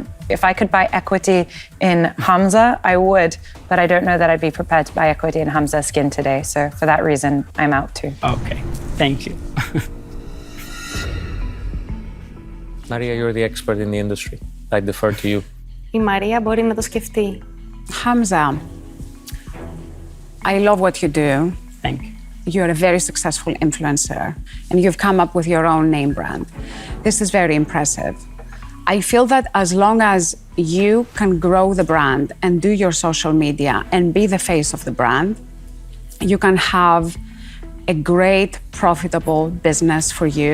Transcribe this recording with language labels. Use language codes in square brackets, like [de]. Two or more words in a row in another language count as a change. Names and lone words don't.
[en] If I could buy equity in Hamza, I would, but I don't know that I'd be prepared to buy equity in Hamza Skin today. So for that reason, I'm out too. Okay, thank you. Maria, you're the expert in the industry. I defer to you. [el] Η Μαρία μπορεί να το σκεφτεί. [en] Hamza, I love what you do. Thank you. You're a very successful influencer, and you've come up with your own name brand. This is very impressive. I feel that as long as you can grow the brand and do your social media and be the face of the brand, you can have a great, profitable business for you.